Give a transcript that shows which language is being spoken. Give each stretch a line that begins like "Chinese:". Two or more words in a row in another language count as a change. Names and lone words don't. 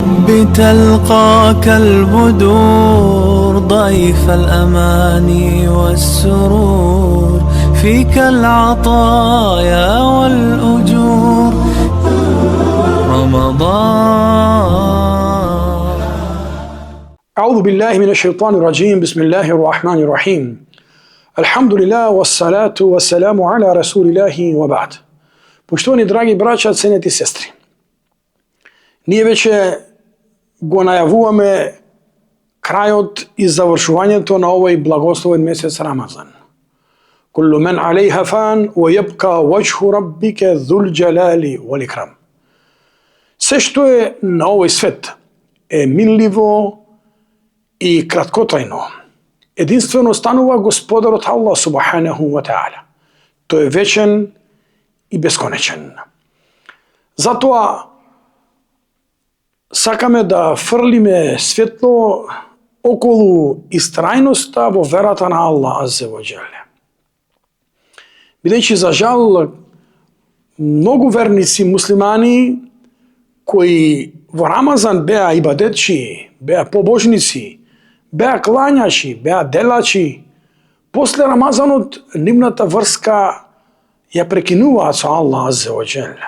Arabic: تلقاك البدور ضيف الأماني والسرور فيك العطايا والأجور رمضان. أعوذ بالله من الشيطان الرجيم. بسم الله الرحمن الرحيم. الحمد لله والصلاة والسلام على رسول الله وبعد.
Bosnian: Poštovani dragi braća, cenjeni sestri,
Macedonian: ние веќе го најавуваме крајот и завршувањето на овој благословен месец Рамазан.
Arabic: كل من عليها فان ويبقى وجه ربك ذو الجلال والإكرام.
Macedonian: Се што е на овој свет е минливо и краткотрајно. Единствено станува Господарот Аллах
Arabic: سبحانه وتعالى.
Macedonian: Тој е вечен и бесконечен. Затоа сакаме да фрлиме светло околу истрајноста во верата на Аллах
Arabic: عز وجل.
Macedonian: Бидејќи за жал многу верници муслимани кои во Рамазан беа ибадетчи, беа побожници, беа клањачи, беа делачи, после Рамазанот нивната врска ја прекинуваат со Аллах
Arabic: عز وجل.